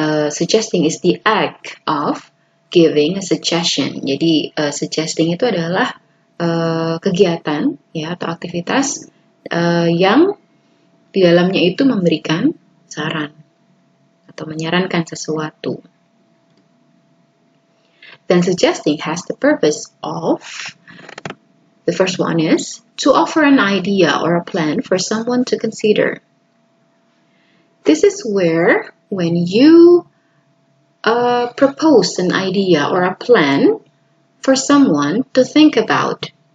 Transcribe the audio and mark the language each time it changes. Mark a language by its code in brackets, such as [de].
[en] Suggesting is the act of giving a suggestion. [id] Jadi suggesting itu adalah kegiatan ya atau aktivitas yang di dalamnya itu memberikan saran atau menyarankan sesuatu. [en] Then suggesting has the purpose of, the first one is to offer an idea or a plan for someone to consider. This is where when you propose an idea or a plan for someone to think about.